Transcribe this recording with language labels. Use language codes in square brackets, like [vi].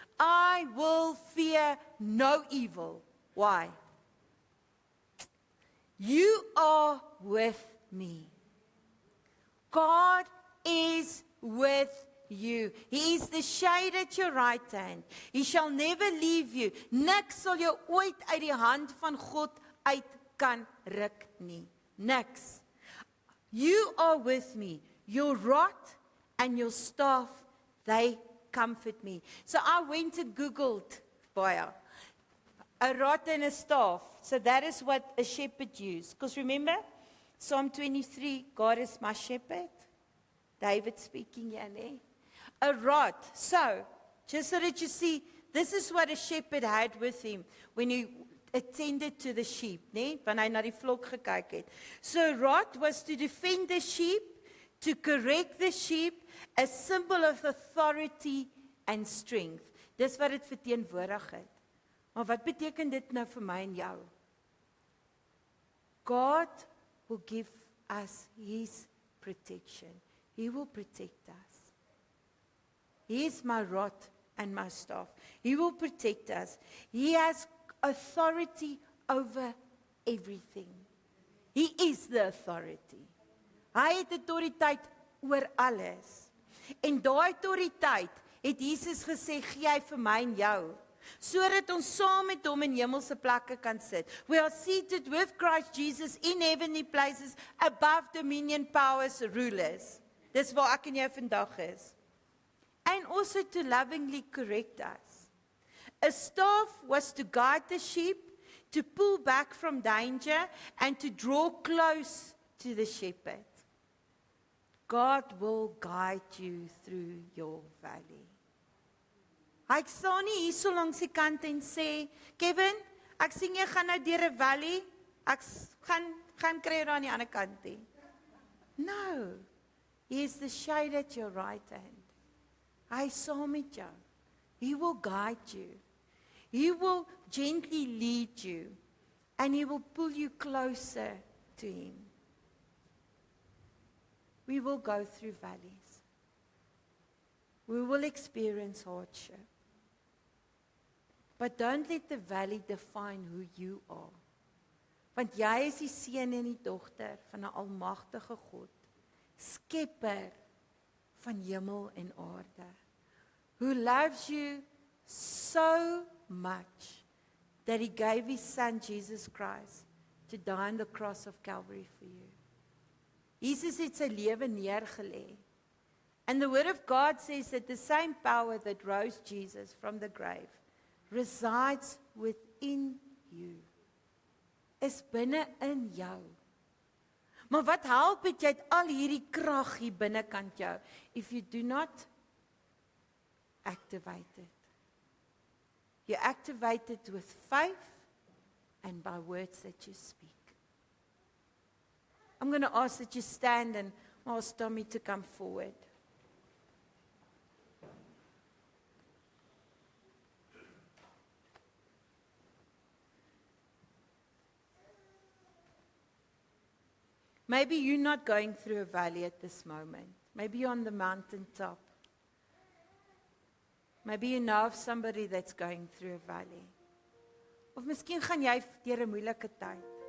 [en] I will fear no evil. Why? You are with me. God is with you. He is the shade at your right hand. He shall never leave you. [af] Niks sal jou ooit uit die hand van God uit kan ruk nie. Niks. [en] You are with me. Your rod and your staff, they comfort me. So I went and Googled, a rod and a staff. So that is what a shepherd used. Because remember, Psalm 23, God is my shepherd. David speaking here, ne? A rod. So, just so that you see, this is what a shepherd had with him when he attended to the sheep, ne? [af] Wanneer hy na die vlok gekyk het. [en] So, rod was to defend the sheep, to correct the sheep, a symbol of authority and strength. [af] Dis wat dit verteenwoordig het. Maar wat beteken dit nou vir my en jou? [en] God will give us His protection. He will protect us. He is my rod and my staff. He will protect us. He has authority over everything. He is the authority. [af] Hy het autoriteit oor alles. En daai autoriteit het Jesus gesê, gee hy vir my en jou, sodat ons saam met hom in hemelse plekke kan sit. [en] We are seated with Christ Jesus in heavenly places above dominion, powers, rulers. [af] Dis waar ek en jy vandag is. [en] And also to lovingly correct us. A staff was to guide the sheep, to pull back from danger, and to draw close to the shepherd. God will guide you through your valley. [af] Ek staan nie hier so langs die kant en sê, Kevin, ek sien jy gaan nou deur 'n valley, ek gaan kry jou aan die ander kant nie. [en] No, He is the shade at your right hand. [af] Hy saam met jou. [en] He will guide you. He will gently lead you. And He will pull you closer to Him. We will go through valleys. We will experience hardship. But don't let the valley define who you are. [af] Want jy is die seun en die dogter van 'n almagtige God, skepper van hemel en aarde, [en] who loves you so much that he gave his son Jesus Christ to die on the cross of Calvary for you. [af] Jesus het sy lewe neergelê. [en] And the word of God says that the same power that rose Jesus from the grave resides within you. [af] Is binne in jou. Maar wat help het jy het al hierdie krag hier binnekant jou [en] if you do not activate it? You activate it with faith and by words that you speak. I'm going to ask that you stand and ask Tommy to come forward. Maybe you're not going through a valley at this moment. Maybe you're on the mountaintop. Maybe you know of somebody that's going through a valley. [af] Of miskien gaan jy deur 'n moeilike tyd.